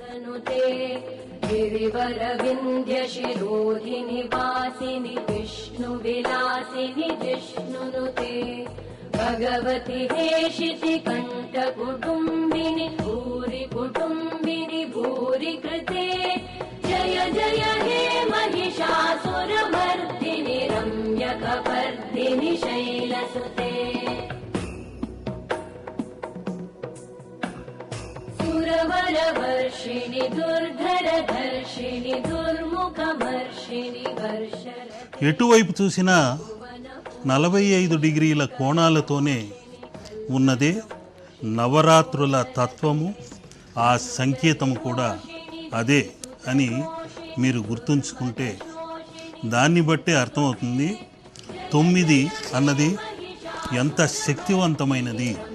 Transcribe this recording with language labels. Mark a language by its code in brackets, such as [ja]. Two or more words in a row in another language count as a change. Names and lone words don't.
[sa] భగవతి హేషితి కంఠ కుటుంబిని భూరి కుటుంబిని భూరి కృతే జయ జయ హే महिषासुरमर्दिनि रम्यकपर्दिनि शैलसुते सुरवरवर्षिणि दुर्धरधर्षिणि दुर्मुखमर्षिणि वर्षरते. [te] ఎటువైపు చూసినా 45 డిగ్రీల కోణాలతోనే ఉన్నదే నవరాత్రుల తత్వము, ఆ సంకేతము కూడా అదే అని మీరు గుర్తుంచుకుంటే దాన్ని బట్టే అర్థమవుతుంది 9 అన్నది ఎంత శక్తివంతమైనది.